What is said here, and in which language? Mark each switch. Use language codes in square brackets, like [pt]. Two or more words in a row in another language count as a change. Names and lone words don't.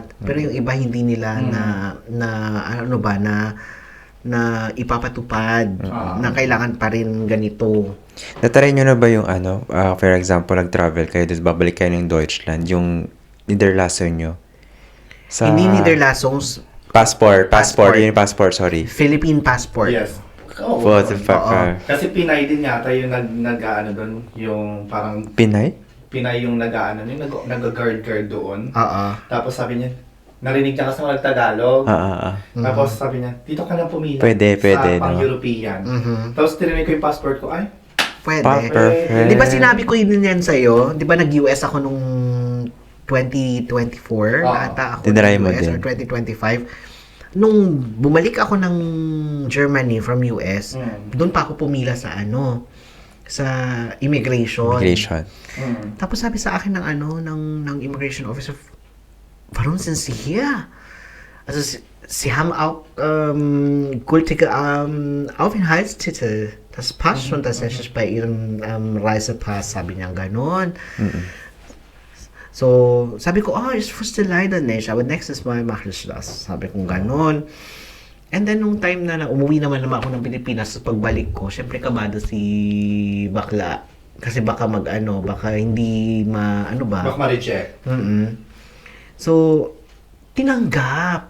[tl] Pero yung iba hindi nila na ano ba, na ipapatupad, na kailangan pa rin ganito. Natry nyo na ba yung ano, [en] for example, [tl] nag-travel kayo, tapos babalik kayo ng Deutschland, yung Niederlassung nyo? Sa Hindi Niederlassungs, passport, Passport. yun yung passport, sorry. [en] Philippine passport. Yes. Oh, What the fuck? [tl] Oo. Kasi Pinay din yata yung nag-ano doon, yung parang Pinay? Pinay yung nag-ano, yung nag-guard doon. Oo. Tapos sabi niya, narinig niya kasi mga Tagalog. Tapos sabi niya, dito ka na pumila. Pwede, sa no? pang-European. Mhm. Tapos tinanong ko yung passport ko, ay, Pwede. Perfect. Di ba sinabi ko yun yan sa'yo? Di ba nag-US ako nung 2024 Oo. na ata ako Tinry mo US din. or 2025. Nung bumalik ako ng Germany from US, doon pa ako pumila sa ano, sa immigration. Tapos sabi sa akin ng ano, ng immigration officer, [de] warum sind Sie hier? Also, Sie haben auch gültige Aufenthaltstitel. Das passt schon tatsächlich bei Ihrem Reisepass, [tl] sabi niya ganon. So, sabi ko, [de] ich wusste leider nicht, aber nächstes Mal mache ich das. [tl] Sabi ko ganon. [en] And then, [tl] nung time na umuwi naman ako ng Pilipinas, sa pagbalik ko, syempre kabado si bakla. Kasi baka baka hindi ano ba? baka ma-reject. So, tinanggap.